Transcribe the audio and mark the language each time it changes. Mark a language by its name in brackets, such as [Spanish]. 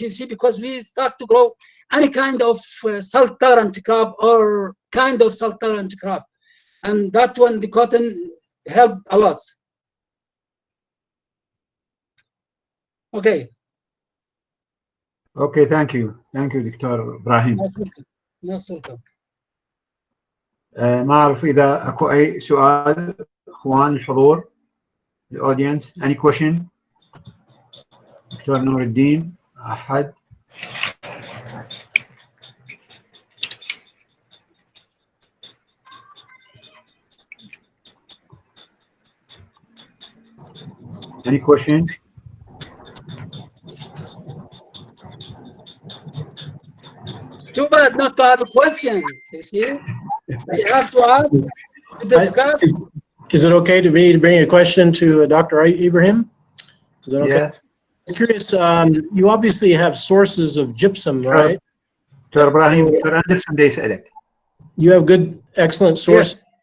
[English] You see, because we start to grow any kind of salt tolerant crop or kind of salt tolerant crop, and that one, the cotton, helped a lot. Okay. Okay, thank you, doctor Ibrahim. Most welcome. [Arabic] ما أعرف إذا أكو أي سؤال إخوان الحضور، [English] the audience, any question؟ [Arabic] دكتور نور الدين، أحد؟ [English] any question؟ Too bad not to have a question. You see, you have to ask to discuss. Is it okay to bring a question to Dr. Ibrahim? Is that okay? Yeah. I'm curious. You obviously have sources of gypsum, right? [Arabic] دكتور إبراهيم، دكتور أندرسون دا يسألك. [English] You have good, excellent source.